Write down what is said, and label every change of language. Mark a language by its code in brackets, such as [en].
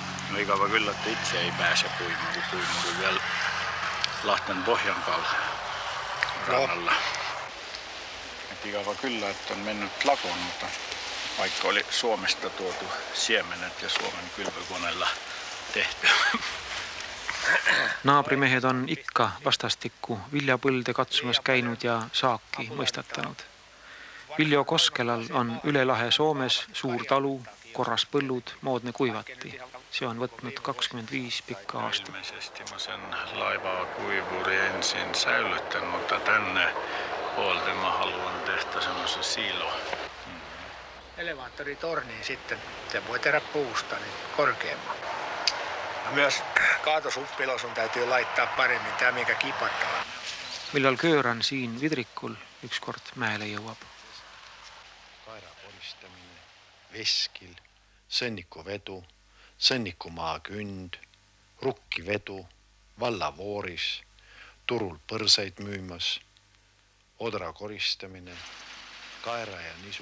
[fi] No ikävä kyllä, että itse ei pääse puimaan, kun puimaan vielä Lahten Pohjankaalla rannalla. Ikävä kyllä, että on mennyt lakoon, mutta vaikka oli Suomesta tuotu siemenet ja Suomen kylvökoneella tehty. [et] Naabrimehed on ikka vastastikku viljapõlde katsumas käinud ja saaki mõistatanud. Viljo Koskelal on üle lahe Soomes suur talu, korras põllud, moodne kuivati. See on võtnud 25 pikka aastat. [fi] Ilmeisesti mä sen laivakuivuri ensin säilytän, mutta tänne puolta mä haluan tehdä semmoisen siilo. Elevaattoritorniin sitten, se voi tehdä puusta niin korkeamman. Ja myös kaatosuppilos on täytyy laittaa paremmin, tämä mikä kipataan. [et] Millal kööran siin vidrikul ükskord mäele jõuab. Kaera koristamine, veskil, sõnnikuvedu, sõnnikumaakünd, rukkivedu, vallavooris, turul põrsaid müümas, odra koristamine, kaera ja nisu.